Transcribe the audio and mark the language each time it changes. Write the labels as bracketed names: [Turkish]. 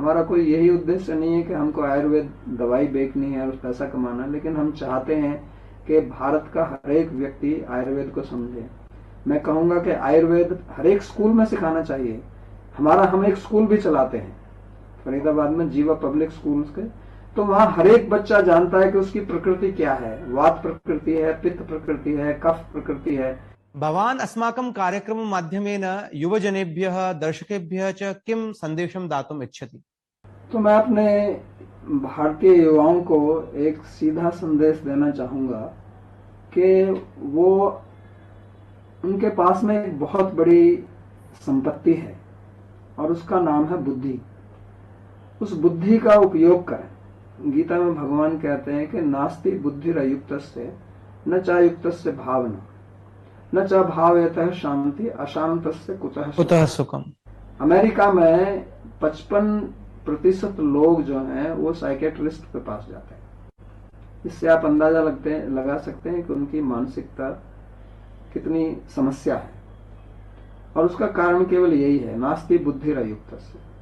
[Hindi] हमारा कोई यही उद्देश्य नहीं है कि हमको आयुर्वेद दवाई बेचनी है और पैसा कमाना, लेकिन हम चाहते हैं कि भारत का हर एक व्यक्ति आयुर्वेद को समझे। मैं कहूंगा कि आयुर्वेद हर एक स्कूल में सिखाना चाहिए। हम एक स्कूल भी चलाते हैं फरीदाबाद में, जीवा पब्लिक स्कूल के। तो वहाँ हर एक बच्चा जानता है कि उसकी प्रकृति क्या है। वात प्रकृति है, पित्त प्रकृति है, कफ प्रकृति है। [Sanskrit] भवान् अस्माकं कार्यक्रम माध्यमेन युवजनेभ्यः दर्शकेभ्यः च किं संदेशं दातुम् इच्छति? [Hindi] तो मैं अपने भारतीय युवाओं को एक सीधा संदेश देना चाहूंगा कि वो, उनके पास में एक बहुत बड़ी संपत्ति है और उसका नाम है बुद्धि। उस बुद्धि का उपयोग करें। गीता में भगवान कहते हैं कि [Sanskrit] नास्ति बुद्धिरयुक्तस्य न चायुक्तस्य भावना न च भावयतः शांति अशांतस्य कुतः सुखम। [Hindi] अमेरिका में 55% लोग जो हैं वो साइकेट्रिस्ट के पास जाते हैं। इससे आप अंदाजा लगा सकते हैं कि उनकी मानसिकता कितनी समस्या है, और उसका कारण केवल यही है, [Sanskrit] नास्ति बुद्धिरयुक्तस्य।